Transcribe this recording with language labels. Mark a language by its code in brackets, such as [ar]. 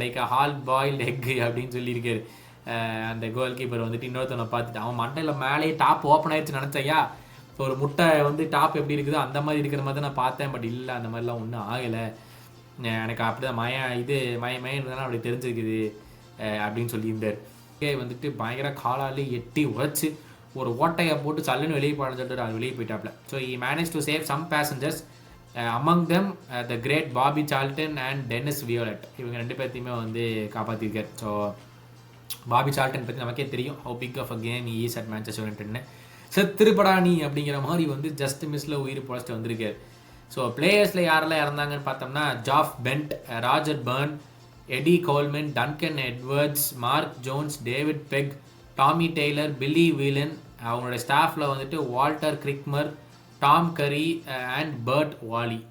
[ta] Like hall boiled egg அப்படின்னு சொல்லியிருக்காரு. அந்த கோல் கீப்பர் வந்துட்டு இன்னொருத்தவனை பார்த்துட்டு அவன் மண்டையில் மேலேயே டாப் ஓப்பன் ஆயிடுச்சு நினச்சையா, ஒரு முட்டை வந்து டாப் எப்படி இருக்குதோ அந்த மாதிரி இருக்கிற மாதிரி தான் நான் பார்த்தேன். பட் இல்லை, அந்த மாதிரிலாம் ஒன்றும் ஆகலை, எனக்கு அப்படி தான் மயன்றதுனால அப்படி தெரிஞ்சிருக்குது அப்படின்னு சொல்லியிருந்தார். வந்துட்டு பயங்கர காலாலே எட்டி உரைச்சி ஒரு ஓட்டையை போட்டு சல்லுன்னு வெளியே போட சொல்லிட்டு அது வெளியே போயிட்டாப்ல. [en] So he managed to save some passengers, among them the great Bobby Charlton and Dennis Viollet. [ta] இவங்க 2 பேர்த்தையுமே வந்து காப்பாற்றிருக்கார். ஸோ பாபி சால்டன் பற்றி நமக்கே தெரியும், [en] how big of a game he is at Manchester Unitedன்னு. [ta] திருப்படாணி அப்படிங்கிற மாதிரி வந்து ஜஸ்ட் மிஸ்ல உயிர் பொழைச்சிட்டு வந்திருக்காரு. ஸோ பிளேயர்ஸில் யாரெல்லாம் இறந்தாங்கன்னு பார்த்தோம்னா, ஜாஃப் பென்ட், ராஜர் burn, eddy Coleman, Duncan Edwards, mark Jones, David பெக், டாமி டெய்லர், பில்லி வீலன். அவங்களோட ஸ்டாஃபில் வந்துட்டு Walter கிரிக்மர், Tom curry and PERT Vaali.